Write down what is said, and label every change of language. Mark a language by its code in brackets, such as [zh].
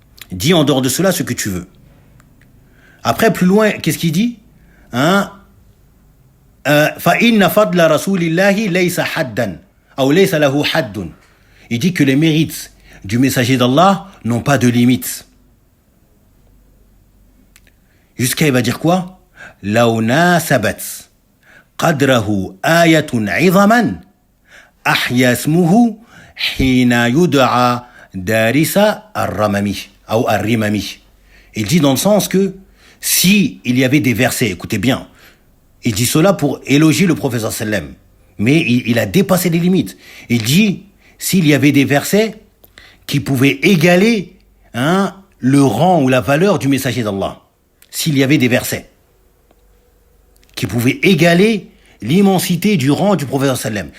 [fr] Dis en dehors de cela ce que tu veux. Après, plus loin, qu'est-ce qu'il dit? [ar] فَإِنَّ فَضْلَ رَسُولِ اللَّهِ لَيْسَ حَدًّا أو لَيْسَ لَهُ حَدٌّ. [fr] Il dit que les mérites du messager d'Allah n'ont pas de limite. Jusqu'à il va dire quoi? [ar] لو ناسبت قدره آية عظما أحيا اسمه حين يدعى دارس الرممي أو الرممي. [fr] Il dit dans le sens que si il y avait des versets, écoutez bien, il dit cela pour élogier le prophète sallam, mais il a dépassé les limites. Il dit s'il y avait des versets qui pouvaient égaler le rang ou la valeur du messager d'Allah, s'il y avait des versets qui pouvaient égaler l'immensité du rang du prophète sallam.